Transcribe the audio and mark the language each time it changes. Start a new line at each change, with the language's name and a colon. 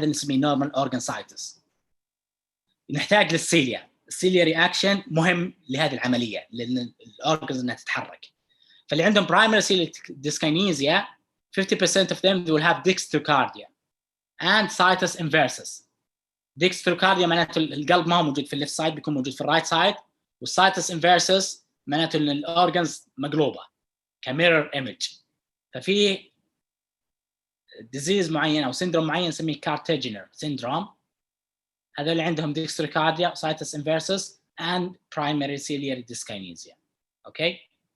Arabic: هذا اللي نسميه نورمال اورجن سايتس. نحتاج للسيليا. السيليا رياكشن مهم لهذه العمليه لان الاورجنز انها تتحرك. فاللي عندهم
English: primary celiac dyskinesia 50% of them will have dextrocardia and situs inversus.
Arabic: dextrocardia معناته القلب ما هو موجود في الليفت سايد، بيكون موجود في الرايت سايد، والسايتس inversus معناته ان الاورجنز مقلوبه كميرور ايمج. ففي ديزيز معين او سندروم معين نسميه كارتيجنر سندروم. هذول اللي عندهم
English: dextrocardia, situs inversus and primary ciliary dyskinesia.
Arabic: اوكي